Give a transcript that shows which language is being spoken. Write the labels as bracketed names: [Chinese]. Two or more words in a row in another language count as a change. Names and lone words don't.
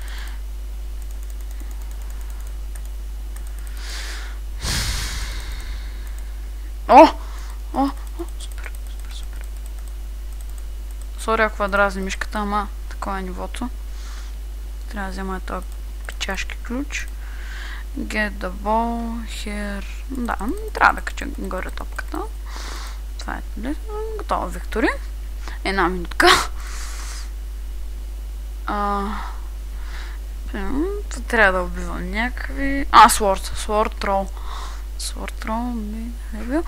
[Bulgarian] Супер. Сори, ако дразни мишката, ама такова е нивото. Трябва да взема този печашки ключ. [English] Get the ball here. [Bulgarian] Да, трябва да кача горе топката. Това е готова, Виктори. Една минутка. Трябва да убивам някакви... Sword Troll ми е бил.